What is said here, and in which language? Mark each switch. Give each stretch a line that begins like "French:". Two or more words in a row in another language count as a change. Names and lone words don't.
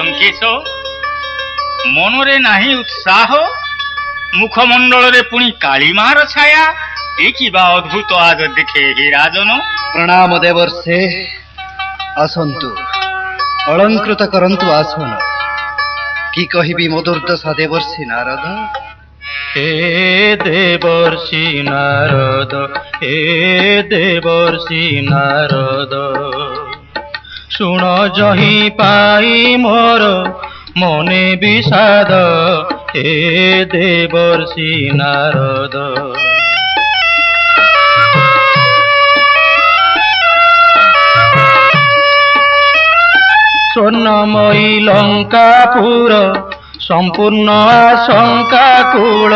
Odia: ବେଶ, ମନରେ ନାହିଁ ଉତ୍ସାହ, ମୁଖମଣ୍ଡଳରେ ପୁଣି କାଳିମାର ଛାୟା। ଏ କିବା ଅଦ୍ଭୁତ ଆଜ ଦେଖେ ହେ ରାଜନ। ପ୍ରଣାମ ଦେବର୍ଷେ, ଆସନ୍ତୁ, ଅଳଙ୍କୃତ କରନ୍ତୁ ଆସନ। କି କହିବି ମୋ ଦୁର୍ଦ୍ଦଶା ଦେବର୍ଷି ନାରଦ। ହେ ଦେବର୍ଷି ନାରଦ, ହେ ଦେବର୍ଷି ନାରଦ, ଶୁଣ ଯହିଁ ପାଇଁ ମୋର ମନେ ବିଷାଦ। ହେ ଦେବର୍ଷି ନାରଦ, ସ୍ୱର୍ଣ୍ଣମୟୀ ଲଙ୍କାପୁର ସମ୍ପୂର୍ଣ୍ଣ ଆଶଙ୍କା କୂଳ।